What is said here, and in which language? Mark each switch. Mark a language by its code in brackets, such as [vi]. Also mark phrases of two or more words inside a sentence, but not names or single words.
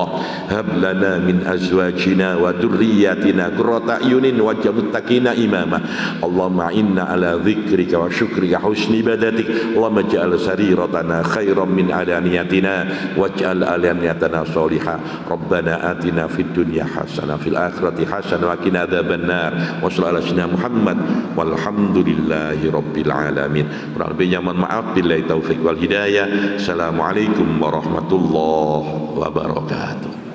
[ar] هب لنا من أزواجنا وذرياتنا قرة أعين واجعل المتقين إماما. اللهم إنا على ذكرك وشكرك حسن عبادتك. اللهم اجعل سريرتنا خيرا من علانيتنا واجعل علانيتنا صالحة. ربنا آتنا في الدنيا حسنة في الآخرة حسنة وقنا عذاب النار. وصلى الله عليه محمد والحمد لله رب العالمين. [id] Kurang lebihnya mohon maaf, [ar] بالله التوفيق والهداية. السلام عليكم ورحمة الله وبركاته.